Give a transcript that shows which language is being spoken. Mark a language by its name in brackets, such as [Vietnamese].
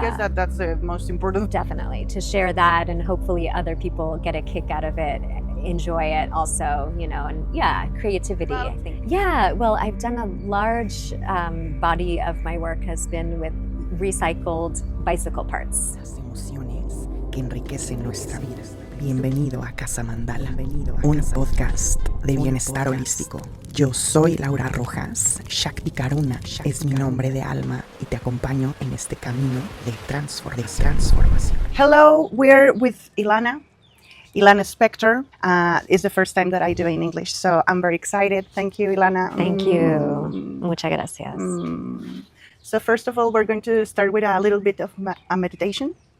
[English] I guess that that's the most important. Definitely to share that, and hopefully other people get a kick out of it, enjoy it also, you know, and yeah, creativity, I think. Yeah, well, I've done a large body of my work has been with recycled bicycle parts. [Spanish] Las emociones que enriquecen nuestra vida. Bienvenido a Casamandala, un podcast de bienestar holístico. Yo soy Laura Rojas, Shakti Karuna es mi nombre de alma y te acompaño en este camino de transformación. [English] Hello, we're with Ilana Spector. It's the first time that I do it in English, so I'm very excited. Thank you, Ilana. Thank you. [Spanish] Muchas gracias. [English] So first of all, we're going to start with a little bit of a meditation.